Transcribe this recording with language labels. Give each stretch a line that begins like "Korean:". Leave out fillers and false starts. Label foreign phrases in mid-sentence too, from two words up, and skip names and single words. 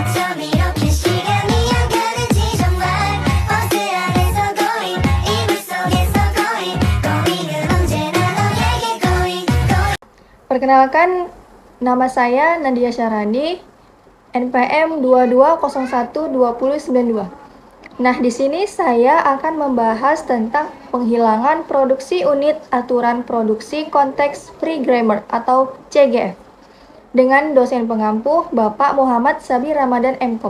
Korean: 밤 이렇게 시간이 안 가는지 정말 버스 안에서 going 이불 속에서 going은 언제나 너에게 going.
Indonesian: Perkenalkan, nama saya Nadia Syarani, NPM 22012092. Nah, di sini saya akan membahas tentang penghilangan produksi unit aturan produksi konteks
English: free grammar
Indonesian: atau CGF dengan dosen pengampu Bapak Muhammad Sabir Ramadan MKom.